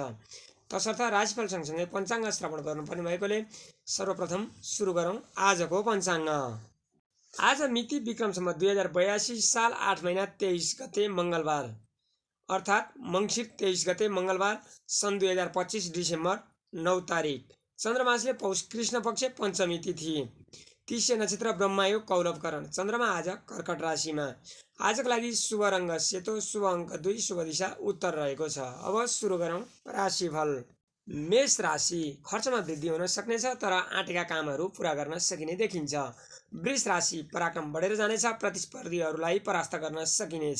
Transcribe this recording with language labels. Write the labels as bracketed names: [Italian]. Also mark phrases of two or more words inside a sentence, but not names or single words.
[Nepali] तसर्थ राशिफल सँगसँगै पञ्चाङ्ग श्रवण गर्नुपर्ने भएकोले सर्वप्रथम सुरु गरौँ आजको पञ्चाङ्ग। आज मिति विक्रम सम्वत 2082 साल 8 महिना 23 गते मङ्गलबार अर्थात् मङ्सिर 23 गते मङ्गलबार सन् 2025 डिसेम्बर 9 तारिक। चन्द्रमासले पौष कृष्ण पक्ष पञ्चमी तिथि, तिष्य नक्षत्र ब्रह्मयोग कौलवकरण। चन्द्रमा आज कर्कट राशिमा। आजको लागि शुभ रङ्ग सेतो, शुभ अङ्क 2, शुभ दिशा उत्तर रहेको छ। अब सुरु गरौँ राशिफल। मेष राशि, खर्चमा वृद्धि हुन सक्नेछ तर आँटेका कामहरू पुरा गर्न सकिने देखिन्छ। वृष राशि, पराक्रम बढेर जानेछ, प्रतिस्पर्धीहरूलाई परास्त गर्न सकिनेछ।